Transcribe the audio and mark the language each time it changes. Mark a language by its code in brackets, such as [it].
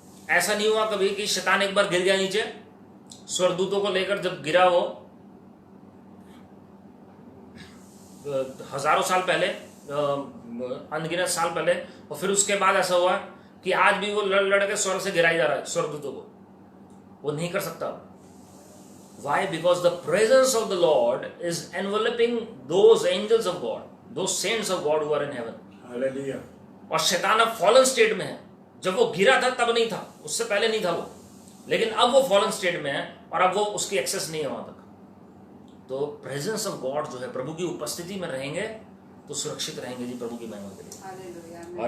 [hi] ऐसा नहीं हुआ कभी कि शैतान एक बार गिर गया नीचे, स्वर्गदूतों को लेकर जब गिरा वो हजारों साल पहले, अनगिनत साल पहले, और फिर उसके बाद ऐसा हुआ कि आज भी वो लड़ लड़ के स्वर्ग से गिराई जा रहा है स्वर्गदूतों को, वो नहीं कर सकता। [en] Why? Because the presence of the Lord is enveloping those angels of God, those saints of God who are in heaven. Hallelujah. [hi] और शैतान अब फॉलन स्टेट में है। जब वो गिरा था तब नहीं था, उससे पहले नहीं था वो, लेकिन अब वो फॉलन स्टेट में है और अब वो उसकी एक्सेस नहीं है वहां तक। तो प्रेजेंस ऑफ गॉड जो है, प्रभु की उपस्थिति में रहेंगे तो सुरक्षित रहेंगे जी, प्रभु की महिमा के लिए।